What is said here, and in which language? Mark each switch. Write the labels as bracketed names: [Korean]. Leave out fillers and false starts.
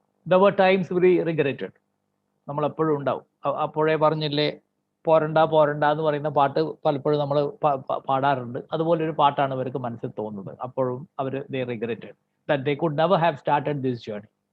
[English] There were times we regretted. [Malayalam] നമ്മൾ എപ്പോഴും ഉണ്ടാവും. അപ്പോഴേ പറഞ്ഞില്ലേ, പോരണ്ട പോരണ്ട എന്ന് പറയുന്ന പാട്ട് പലപ്പോഴും നമ്മൾ പാടാറുണ്ട്. അതുപോലെ ഒരു പാട്ടാണ് ഇവർക്ക് മനസ്സിൽ തോന്നുന്നത്. അപ്പോഴും അവർ [English] they regretted that they could never have started this journey.